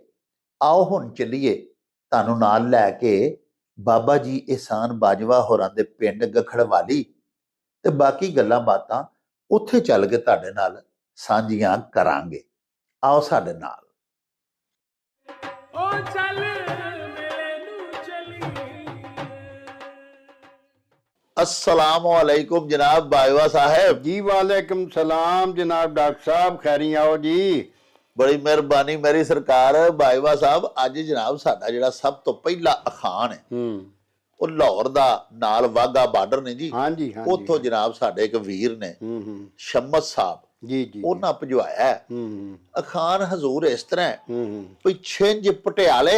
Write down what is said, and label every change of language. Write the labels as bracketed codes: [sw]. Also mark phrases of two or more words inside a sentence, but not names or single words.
[pa] ਆਓ ਹੁਣ ਚੱਲੀਏ ਤੁਹਾਨੂੰ ਨਾਲ ਲੈ ਕੇ ਬਾਬਾ ਜੀ ਇਹਸਾਨ ਬਾਜਵਾ ਹੋਰਾਂ ਦੇ ਪਿੰਡ ਗਖੜਵਾਲੀ ਤੇ ਬਾਕੀ ਗੱਲਾਂ ਬਾਤਾਂ ਉੱਥੇ ਚੱਲ ਕੇ ਤੁਹਾਡੇ ਨਾਲ ਸਾਂਝੀਆਂ ਕਰਾਂਗੇ। ਆਓ ਸਾਡੇ ਨਾਲ। ਉਹ ਚੱਲ ਮੇਲੇ ਨੂੰ ਚਲੀ। [ar] السلام عليكم [pa] ਜਨਾਬ ਬਾਜਵਾ ਸਾਹਬ। जी [ar] وعليكم السلام [pa] ਜਨਾਬ ਡਾਕਟਰ ਸਾਹਬ, ਖ਼ੈਰੀ ਆਓ ਜੀ। ਬੜੀ ਮਿਹਰਬਾਨੀ ਮੇਰੀ ਸਰਕਾਰ। बाजवा साहब, ਅੱਜ ਜਨਾਬ ਸਾਡਾ ਜਿਹੜਾ ਸਭ ਤੋਂ ਪਹਿਲਾ ਅਖਾਣ ਹੈ ਉਹ ਲਾਹੌਰ ਦਾ ਨਾਲ ਵਾਗਾ ਬਾਰਡਰ ਨੇ ਜੀ। ਹਾਂਜੀ ਹਾਂਜੀ। ਉੱਥੋਂ ਜਨਾਬ ਸਾਡੇ ਇੱਕ ਵੀਰ ਨੇ ਸ਼ਮਸ ਸਾਹਿਬ ਜੀ ਜੀ ਉਹਨਾਂ ਭਜਵਾਇਆ ਅਖਾਣ ਹਜ਼ੂਰ ਇਸ ਤਰ੍ਹਾਂ ਵੀ ਛਿੰਝ ਪਟਿਆਲੇ